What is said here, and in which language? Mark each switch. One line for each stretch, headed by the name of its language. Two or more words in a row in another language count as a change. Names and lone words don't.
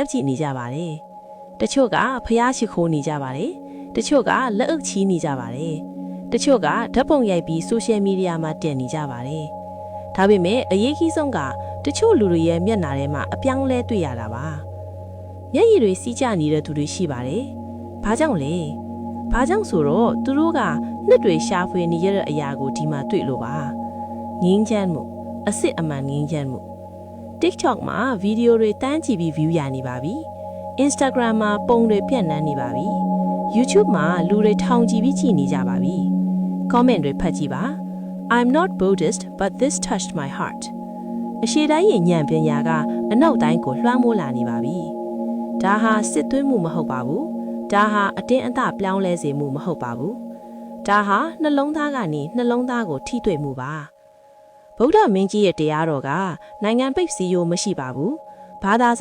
Burmese: ရပ်ကြည့်နေကြပါတယ်။တချို့ကဖျားရှိခိုးနေကြပါတယ်။တချို့ကလက်အုပ်ချီးနေကြပါတယ်။တချို့ကဓာတ်ပုံရိုက်ပြီး
English: social media
Burmese: မှာတင်နေကြပါတယ်။ဒါပေမဲ့အရေးကြီးဆုံးကတချို့လူတွေရဲ့မျက်နှာထဲမှာအပြောင်းလဲတွေ့ရတာပါ။မျက်ရည်တွေစီးကျနေတဲ့သူတွေရှိပါတယ်။ဘာကြောင့်လဲ။ဘာကြောင့်ဆိုတော့သူတို့ကနှစ်တွေရှာဖွေနေရတဲ့အရာကိုဒီမှာတွေ့လို့ပါ။ငြင်းချမ်းမှုအစစ်အမှန်ငြင်းချမ်းမှု TikTok မှာဗီဒီယိုတွေတန်းကြည့်ပြီး view ရနေပါပြီ။ Instagram မှာပုံတွေပြန့်နှံ့နေပါပြီ။ YouTube မှာလူတွေထောင်ကြည့်ပြီးကြည့်နေကြပါပြီ။ Comment တွေဖတ်ကြည့်ပါ။
English: I'm not Buddhist but this touched my heart.
Burmese: အရှိတိုင်းရဲ့ဉာဏ်ပညာကအနောက်တိုင်းကိုလွှမ်းမိုးလာနေပါပြီ။ဒါဟာစစ်သွင်းမှုမဟုတ်ပါဘူး။ဒါဟာအတင်းအသပြောင်းလဲစေမှုမဟုတ်ပါဘူး။ဒါဟာ နှလုံးသားကနေနှလုံးသားကိုထိတွေ့မှုပါ။ဗုဒ္ဓမင်းကြီးရဲ့တရားတော်ကနိုင်ငံပိတ်စည်းရိုးမရှိပါဘူး။ဘာသာစ